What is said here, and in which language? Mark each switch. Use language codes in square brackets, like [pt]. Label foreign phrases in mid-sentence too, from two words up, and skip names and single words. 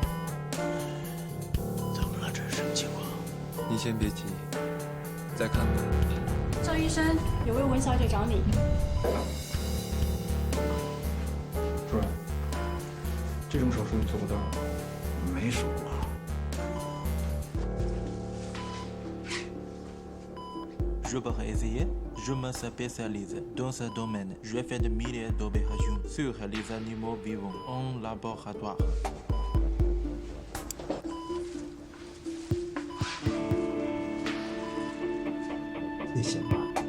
[zh] 怎么了？这是什么情况？你先别急，再看看。赵医生，有位文小姐找你。主任，这种手术你做不到。没数过。 [fr] Je peux essayer. Je me spécialise dans ce domaine. Je fais de milliers d'opérations sur les animaux vivants en laboratoire. [zh] 你行吗？